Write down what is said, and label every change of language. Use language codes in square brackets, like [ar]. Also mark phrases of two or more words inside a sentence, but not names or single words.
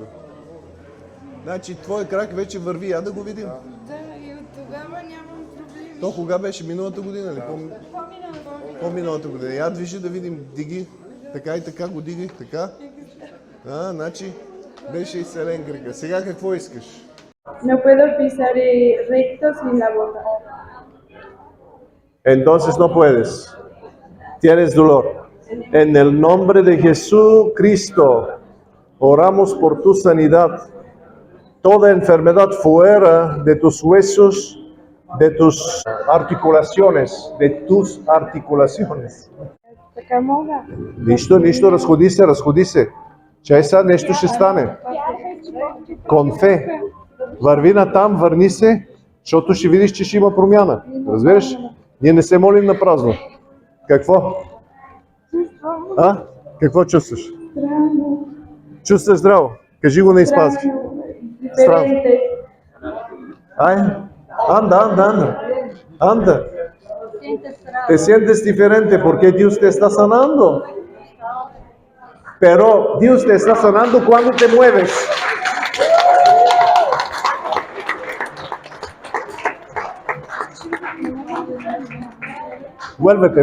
[bg] Значи, твой крак вече върви, я да го видим. Да, и от тогава нямам проблеми. То кога беше? Миналата година ли? По-миналата година. Я движи да видим. Диги. Така и така го дигай. Така. Значи беше изцелен кръка. Сега какво искаш? [es] No puedo pisar recto sin la bota. Entonces no puedes. Tienes dolor. En el nombre de Jesucristo, oramos por tu sanidad. Toda enfermedad fuera de tus huesos, de tus articulaciones, [bg] Така мога. Нищо, разходи се. Чай сега нещо ще стане. Конфе. Върви натам, върни се, защото ще видиш, че ще има промяна. Разбираш? Ние не се молим на празно. Какво? Какво чувстваш? Здраво. Чувстваш здраво? Кажи го на испански. [es] Diferente. Ay, anda. Te sientes diferente porque Dios te está sanando. Pero Dios te está sanando cuando te mueves. Vuélvete.